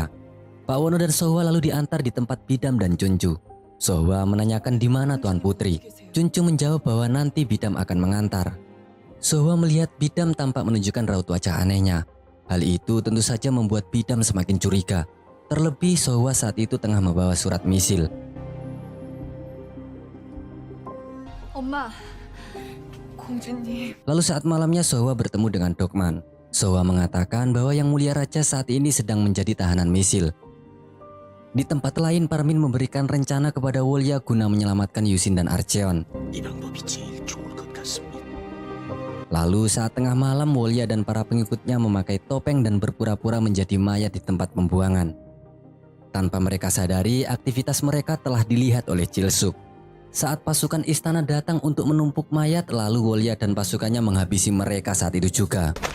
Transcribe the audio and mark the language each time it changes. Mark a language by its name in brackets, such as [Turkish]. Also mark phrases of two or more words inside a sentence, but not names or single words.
[Indonesian] Pak Wono dan Sohwa lalu diantar di tempat Bidam dan Chunju. Sohwa menanyakan di mana Tuan Putri. Chunju menjawab bahwa nanti Bidam akan mengantar. Sohwa melihat Bidam tampak menunjukkan raut wajah anehnya. Hal itu tentu saja membuat Bidam semakin curiga. Terlebih Sohwa saat itu tengah membawa surat misil. [Korean] 엄마, 공주님. [Indonesian] Lalu saat malamnya Sohwa bertemu dengan Dokman. Sohwa mengatakan bahwa Yang Mulia Raja saat ini sedang menjadi tahanan misil. Di tempat lain Parmin memberikan rencana kepada Wolya guna menyelamatkan Yusin dan Archeon. [Korean] 이 방법이 제일 좋을 것 같습니다. [Indonesian] Lalu saat tengah malam Wolya dan para pengikutnya memakai topeng dan berpura-pura menjadi mayat di tempat pembuangan. Tanpa mereka sadari, aktivitas mereka telah dilihat oleh Chilsuk. Saat pasukan istana datang untuk menumpuk mayat, lalu Wolya dan pasukannya menghabisi mereka saat itu juga.